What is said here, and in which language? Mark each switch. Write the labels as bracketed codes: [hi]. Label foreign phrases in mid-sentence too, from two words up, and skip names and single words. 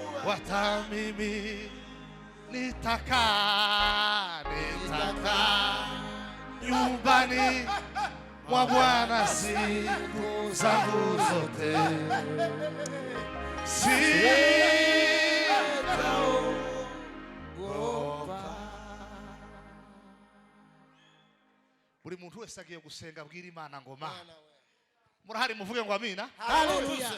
[sw] hata mimi nitaka nyumbani mwa Bwana siku zangu zote. [rw] Buri muntu wese agiye gusenga abwira Imana ngo Mana, murahari muvuge ngo amina. Hallelujah.